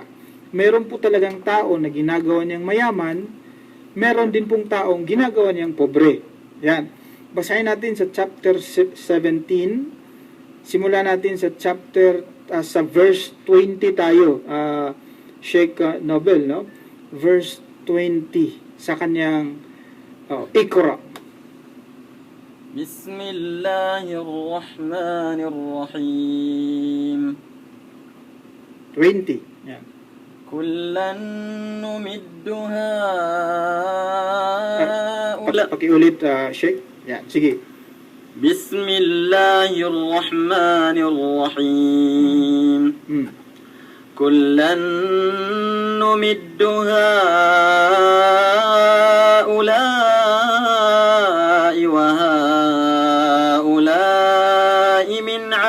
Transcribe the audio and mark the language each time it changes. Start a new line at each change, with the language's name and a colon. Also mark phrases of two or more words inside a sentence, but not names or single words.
Filipino: Meron po talagang tao na ginagawa niyang mayaman, meron din pong taong ginagawa niyang pobre. Yan. Basahin natin sa chapter 17. Simula natin sa chapter, sa verse 20 tayo. Sheikh Nobel, no? Verse 20 sa kanyang Iqra.
Arabic: بسم الله الرحمن الرحيم.
Filipino: 20. Yan.
Arabic: كلا نمد هؤلاء.
Filipino: Pakiulit, Sheikh. Yan, sige.
Arabic: بسم الله الرحمن الرحيم كلا نمد هؤلاء وهؤلاء من